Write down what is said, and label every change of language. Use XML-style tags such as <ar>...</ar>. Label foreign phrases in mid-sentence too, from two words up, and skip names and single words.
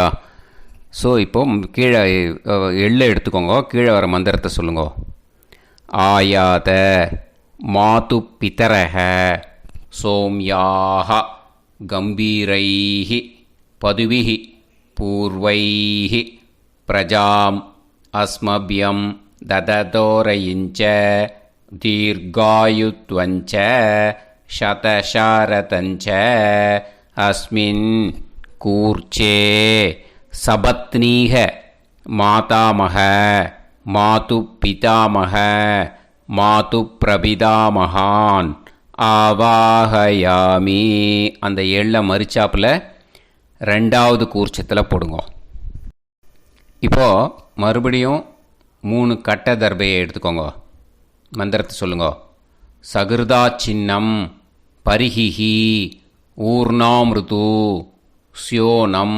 <ta>ஸோ இப்போது கீழே எள்ளை எடுத்துக்கோங்க. கீழே வர மந்திரத்தை சொல்லுங்க.</ta> <sa>आयात मातुः पितरः सोम्यासः गम्भीरैः पथिभिः पूर्व्यैः प्रजाम् अस्मभ्यं ददतोरयिञ्च दीर्घायुत्वञ्च शतशारतञ्च अस्मिन् कूर्चे सपत्नीः मातामह मातुपितामह मातुप्रपितामहान् ஆவாஹயாமி.</sa> <ta>அந்த எள்ளை மறிச்சாப்பில் ரெண்டாவது கூர்ச்சத்தில் போடுங்க. இப்போது மறுபடியும் 3 கட்ட தர்பையை எடுத்துக்கோங்க. மந்திரத்தை சொல்லுங்க.</ta> <sa>सकृदा छिन्नं बर्हिः ऊर्णाम्रदु स्योनम्</sa>